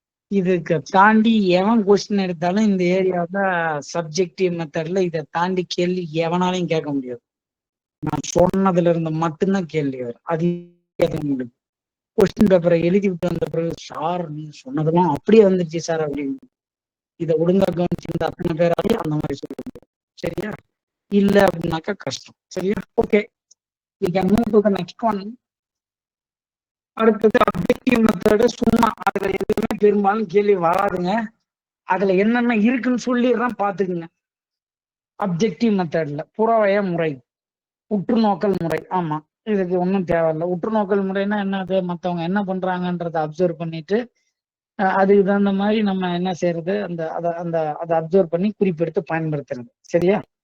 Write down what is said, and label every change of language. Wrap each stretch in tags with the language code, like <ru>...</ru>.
<ta>இதுக்கு தாண்டி எவன் கொஸ்டின் எடுத்தாலும் இந்த ஏரியாவில சப்ஜெக்டிவ் மெத்தட்ல இதை தாண்டி கேள்வி எவனாலையும் கேட்க முடியாது. நான் சொன்னதுல இருந்து மட்டும்தான் கேள்வி வரும். அது கொஸ்டின் பேப்பரை எழுதி விட்டு வந்த பிறகு, சார் நீங்க சொன்னதெல்லாம் அப்படியே வந்துருச்சு சார் அப்படின்னு இதை ஒழுங்கா கவனிச்சிருந்த அத்தனை பேராலையும் அந்த மாதிரி சொல்ல முடியும். சரியா? இல்ல அப்படின்னாக்கா கஷ்டம். சரியா?</ta> <en>Okay, we can move to the next one.</en> <ta>அடுத்தது அப்ஜெக்டிவ் மெத்தடு. சும்மா அதுல எதுவுமே பெரும்பாலும் கேள்வி வராதுங்க. அதுல என்னென்ன இருக்குன்னு சொல்லிடுறேன், பாத்துக்குங்க. அப்ஜெக்டிவ் மெத்தட்ல புறவய முறை, உற்றுநோக்கல் முறை. ஆமா, இதுக்கு ஒன்றும் தேவையில்லை. உற்றுநோக்கல் முறைன்னா என்னது? மற்றவங்க என்ன பண்றாங்கன்றதை அப்சர்வ் பண்ணிட்டு அதுக்கு தகுந்த மாதிரி நம்ம என்ன செய்யறது, அதை அப்சர்வ் பண்ணி குறிப்பெடுத்து பயன்படுத்துறது. சரியா?</ta>